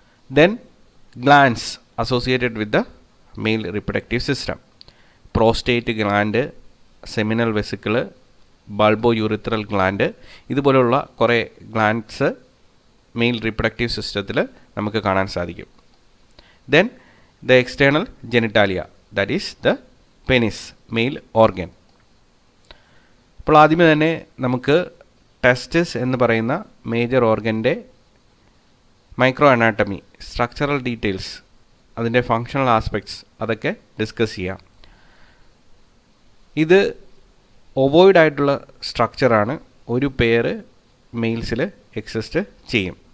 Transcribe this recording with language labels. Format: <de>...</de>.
<en>Then glands associated with the male reproductive system.</en> <ml>Prostate gland, seminal വെസിക്കിള്, ബൾബോ urethral gland, ഇതുപോലുള്ള കുറേ glands mail reproductive സിസ്റ്റത്തിൽ നമുക്ക് കാണാൻ സാധിക്കും.</ml> <en>Then the external genitalia, that is the penis, male organ.</en> <ml>അപ്പോൾ ആദ്യമേ തന്നെ നമുക്ക് ടെസ്റ്റിസ് എന്ന് പറയുന്ന major ഓർഗൻ്റെ micro anatomy, structural details, അതിൻ്റെ ഫങ്ഷണൽ ആസ്പെക്ട്സ് അതൊക്കെ ഡിസ്കസ് ചെയ്യാം. ഇത് ഒവോയിഡ് ആയിട്ടുള്ള സ്ട്രക്ചറാണ്. ഒരു പെയർ മെയിൽസിൽ എക്സിസ്റ്റ് ചെയ്യും.</ml>